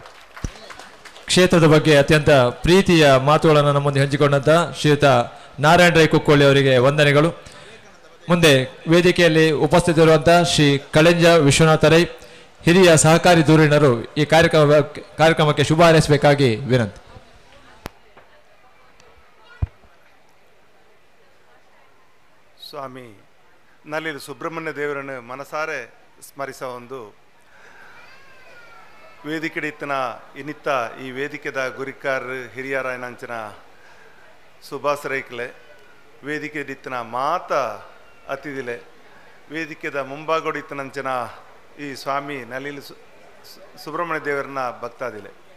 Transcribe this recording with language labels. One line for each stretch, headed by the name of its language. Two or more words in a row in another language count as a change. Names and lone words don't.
Kannada: ಕ್ಷೇತ್ರದ ಬಗ್ಗೆ ಅತ್ಯಂತ ಪ್ರೀತಿಯ ಮಾತುಗಳನ್ನು ನಮ್ಮ ಮುಂದೆ ಹಂಚಿಕೊಂಡಂತ ಶ್ರೀಯುತ ನಾರಾಯಣ ರೈ ಕುಕ್ಕೋಳಿ ಅವರಿಗೆ ವಂದನೆಗಳು ಮುಂದೆ ವೇದಿಕೆಯಲ್ಲಿ ಉಪಸ್ಥಿತರಿರುವಂತಹ ಶ್ರೀ ಕಳೆಂಜ ವಿಶ್ವನಾಥ ರೈ ಹಿರಿಯ ಸಹಕಾರಿ ಧುರೀಣರು ಈ ಕಾರ್ಯಕ್ರಮಕ್ಕೆ ಶುಭ ಹಾರೈಸಬೇಕಾಗಿ ವಿನಂತಿ
Tulu: ಸ್ವಾಮಿ ನಲ್ಲಿಲು ಸುಬ್ರಹ್ಮಣ್ಯ ದೇವರನ್ನು ಮನಸಾರೆ ಸ್ಮರಿಸ ಒಂದು ವೇದಿಕೆಡಿತ್ತನ ಇನ್ನಿತ್ತ ಈ ವೇದಿಕೆದ ಗುರಿಕಾರ್ ಹಿರಿಯರಾಯನಂಚನ ಸುಭಾಸ್ ರೈಕ್ಲೆ ವೇದಿಕೆಡಿತ್ತನ ಮಾತ ಅತಿದಿಲೆ ವೇದಿಕೆದ ಮುಂಭಾಗೋಡಿತ್ತನಂಚನ ಈ ಸ್ವಾಮಿ ನಲ್ಲಿಲು ಸುಬ್ರಹ್ಮಣ್ಯ ದೇವರನ್ನ ಭಕ್ತಾದಿಲೆ